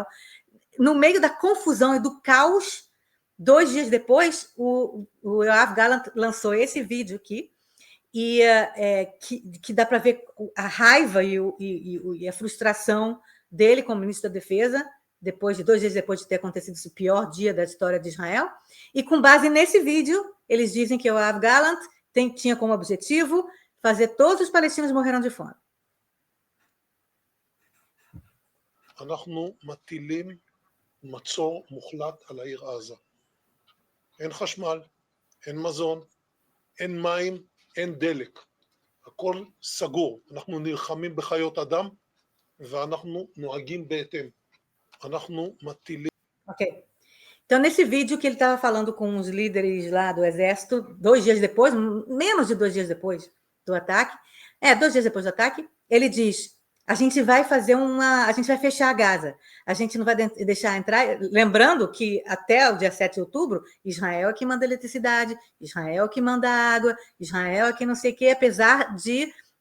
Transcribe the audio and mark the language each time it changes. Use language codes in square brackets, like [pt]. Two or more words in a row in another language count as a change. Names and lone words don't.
[pt] No meio da confusão e do caos, 2 dias depois, o Yoav Gallant lançou esse vídeo aqui, e que dá para ver a raiva e a frustração dele como ministro da Defesa, depois de 2 dias depois de ter acontecido esse pior dia da história de Israel. E com base nesse vídeo, eles dizem que o Yoav Gallant tinha como objetivo fazer todos os palestinos morreram de fome. [he] אנחנו מטילים מצור מוחלט על העיר עזה. אין חשמל, אין מזון, אין מים, אין דלק. הכל סגור. אנחנו נלחמים בחיות אדם ואנחנו נוהגים בהתאם. אנחנו מטילים... [pt] Ok. Então, nesse vídeo que ele estava falando com os líderes lá do exército, 2 dias depois, menos de 2 dias depois do ataque, 2 dias depois do ataque, ele diz: a gente vai fechar a Gaza, a gente não vai deixar entrar, lembrando que até o dia 7 de outubro, Israel é que manda eletricidade, Israel é que manda água, Israel é que não sei o quê, apesar de